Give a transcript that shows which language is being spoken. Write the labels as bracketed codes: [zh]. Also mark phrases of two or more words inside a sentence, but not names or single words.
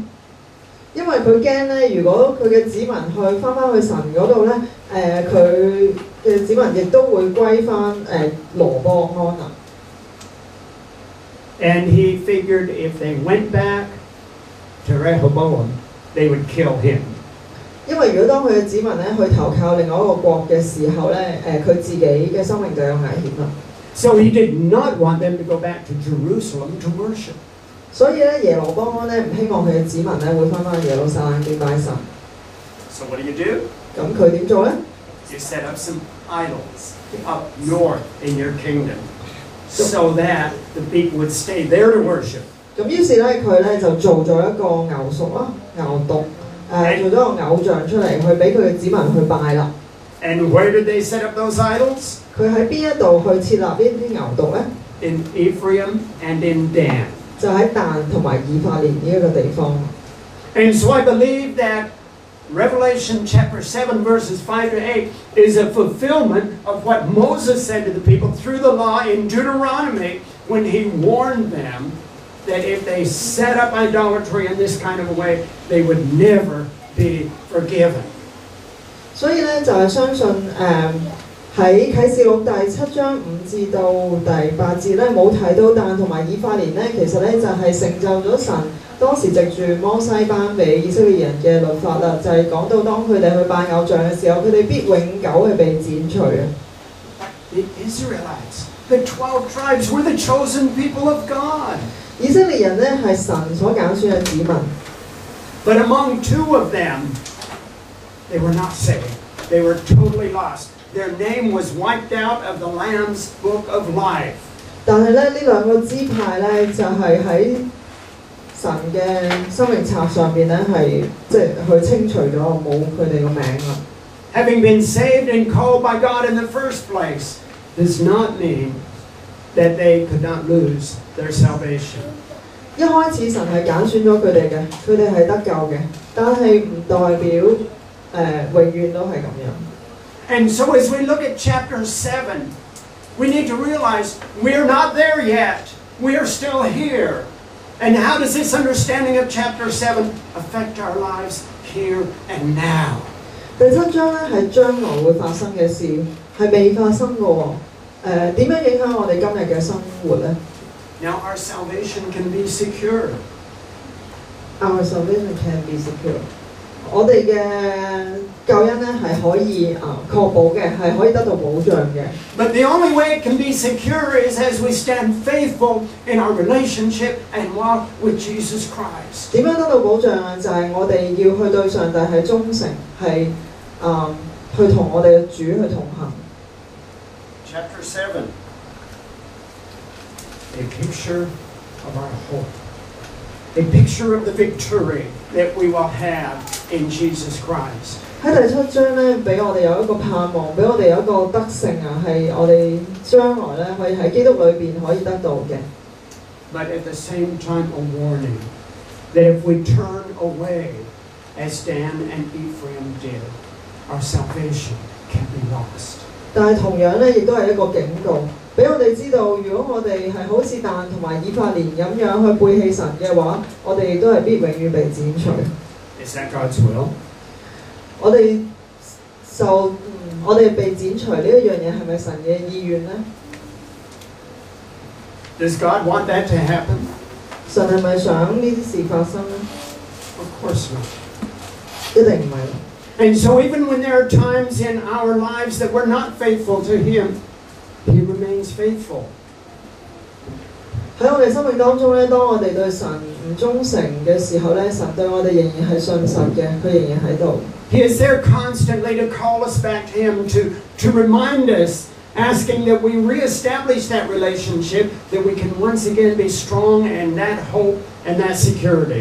[yue] 因為佢驚咧，如果佢嘅子民翻去神嗰度咧，佢嘅子民亦都會歸翻羅波安啊。 [en] And he figured if they went back to Rehoboam, they would kill him. [yue] 因為如果當佢嘅子民咧去投靠另外一個國嘅時候咧，佢自己嘅生命就有危險啦。 [en] So he did not want them to go back to Jerusalem to worship. [yue] 所以咧，耶羅波安咧唔希望佢嘅子民咧會翻耶路撒冷敬拜神。 [en] So what do? [yue] 咁佢點做咧 [en] You set up some idols up north in your kingdom, so that the people would stay there to worship. [yue] 咁於是咧，佢咧就做咗一個牛犢啦、牛犢，做咗個偶像出嚟，去俾佢嘅子民去拜啦。 [en] And where did they set up those idols? [yue] 佢喺邊一度去設立呢啲牛犢咧 [en] In Ephraim and in Dan. [yue] 就喺但同埋以法蓮呢一個地方。 [en] And so I believe that Revelation chapter 7 verses 5 to 8 is a fulfillment of what Moses said to the people through the law in Deuteronomy when he warned them that if they set up idolatry in this kind of a way, they would never be forgiven. [yue] 所以咧就係相信喺啟示錄第7章5至到第8節咧冇提到但同埋以法蓮咧，其實咧就係成就咗神當時藉住摩西頒俾以色列人嘅律法啦，就係講到當佢哋去拜偶像嘅時候，佢哋必永久係被剪除啊。 [en] The Israelites, the 12 tribes, were the chosen people of God. [yue] 以色列人咧係神所揀選嘅子民。 [en] But among two of them, they were not saved. They were totally lost. Their name was wiped out of the Lamb's book of life. [yue] 但係咧呢兩個支派咧就係喺神嘅生命冊上邊咧係即係佢清除咗冇佢哋個名啦。 [en] Having been saved and called by God in the first place does not mean that they could not lose their salvation. [yue] 一開始神係揀選咗佢哋嘅，佢哋係得救嘅，但係唔代表永遠都係咁樣。 [en] And so as we look at chapter 7, we need to realize we're not there yet. We are still here. And how does this understanding of chapter 7 affect our lives here and now? [yue] 第7章咧係將來會發生嘅事，係未發生嘅喎。點樣影響我哋今日嘅生活咧 [en] Now our salvation can be secure. Our salvation can be secure。 [yue] 我哋嘅救恩咧係可以確保嘅，係可以得到保障嘅。 [en] But the only way it can be secure is as we stand faithful in our relationship and walk with Jesus Christ. [yue] 點樣得到保障啊？就係我哋要去對上帝係忠誠，係去同我哋嘅主去同行。 [en] Chapter 7, a picture of our hope, a picture of the victory that we will have in Jesus Christ. [yue] 喺第7章咧，俾我哋有一個盼望，俾我哋有一個得勝啊，係我哋將來咧可以喺基督裏邊可以得到嘅。 [en] But at the same time, a warning that if we turn away, as Dan and Ephraim did, our salvation can be lost. [yue] 但係同樣咧，亦都係一個警告，俾我哋知道，如果我哋係好似但同埋以法蓮咁樣去背棄神嘅話，我哋亦都係必永遠被剪除。 [en] Is that God's will? [yue] 我哋我哋被剪除呢一樣嘢係咪神嘅意願呢？ [en] Does God want that to happen? [yue] 神係咪想呢啲事發生呢？ [en] Of course not. [yue] 一定唔係。 [en] And so even when there are times in our lives that we're not faithful to Him, He remains faithful. [yue] 喺我哋生命當中咧，當我哋對神唔忠誠嘅時候咧，神對我哋仍然係信實嘅，佢仍然喺度。 [en] He is there constantly to call us back to Him, to remind us, asking that we reestablish that relationship, that we can once again be strong in that hope and that security.